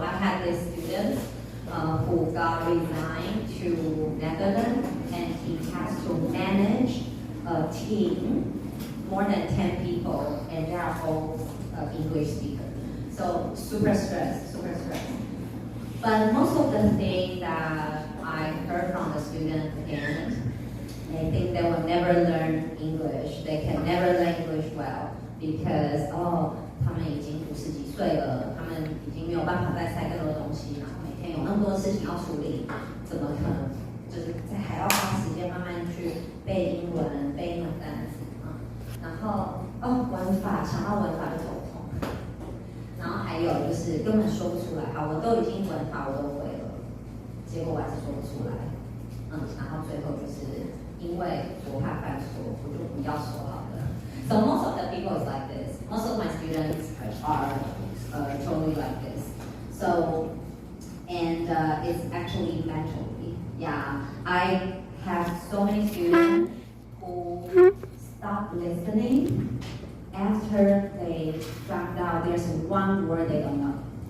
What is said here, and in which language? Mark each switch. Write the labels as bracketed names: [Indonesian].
[English] I had this student who got resigned to Netherlands, and he has to manage a team, more than 10 people, and they are all English speakers. So super stressed, super stressed. But most of the things that I heard from the students, again, they think they will never learn English. They can never learn English well because [Chinese] 他们已经50几岁了，他们已经没有办法再塞更多东西，然后每天有那么多事情要处理，怎么可能就是还要花时间慢慢去背英文、背英文单词啊？然后文法，想到文法就头痛。然后还有就是根本说不出来，好，我都已经文法我都会了，结果我还是说不出来，然后最后就是因为我怕犯错，我就不要说好了。 [English] So most of the people is like this. Most of my students are totally like this. So and it's actually mentally. Yeah, I have so many students who stop listening after they found out there's one word they don't know.